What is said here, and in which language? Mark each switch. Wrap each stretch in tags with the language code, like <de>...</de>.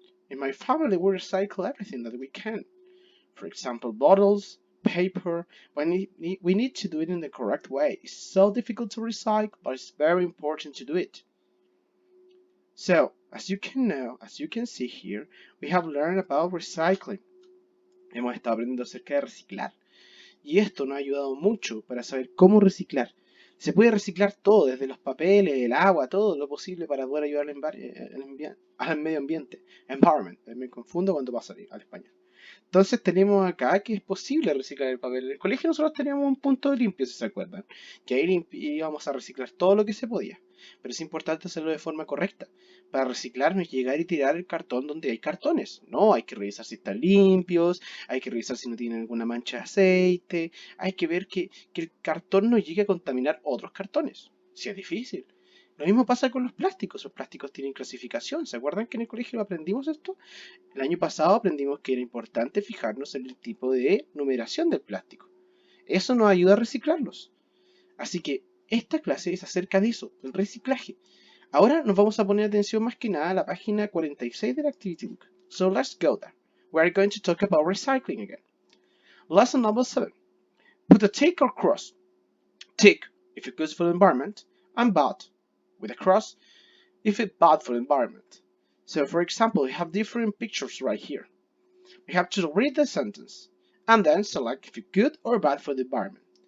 <en>In my family, we recycle everything that we can. For example, bottles, paper. We need to do it in the correct way. It's so difficult to recycle, but it's very important to do it. So, as you can see here, we have learned about recycling.</en> <es>Hemos estado aprendiendo acerca de reciclar. Y esto nos ha ayudado mucho para saber cómo reciclar. Se puede reciclar todo, desde los papeles, el agua, todo lo posible para poder ayudar al medio ambiente. Environment, me confundo cuando paso al español. Entonces tenemos acá que es posible reciclar el papel. En el colegio nosotros teníamos un punto limpio, si se acuerdan, que ahí íbamos a reciclar todo lo que se podía. Pero es importante hacerlo de forma correcta. Para reciclar no es llegar y tirar el cartón donde hay cartones. No, hay que revisar si están limpios, hay que revisar si no tienen alguna mancha de aceite, hay que ver que el cartón no llegue a contaminar otros cartones. Si es difícil. Lo mismo pasa con los plásticos. Los plásticos tienen clasificación. ¿Se acuerdan que en el colegio aprendimos esto? El año pasado aprendimos que era importante fijarnos en el tipo de numeración del plástico. Eso nos ayuda a reciclarlos. Así que esta clase es acerca de eso, del reciclaje. Ahora nos vamos a poner atención más que nada a la página 46 de la Activity Book.</es> <en>So let's go there. We are going to talk about recycling again. Lesson number 7. Put a tick or cross. Tick if it's good for the environment, and bad with a cross if it's bad for the environment. So for example, we have different pictures right here. We have to read the sentence and then select if it's good or bad for the environment.</en>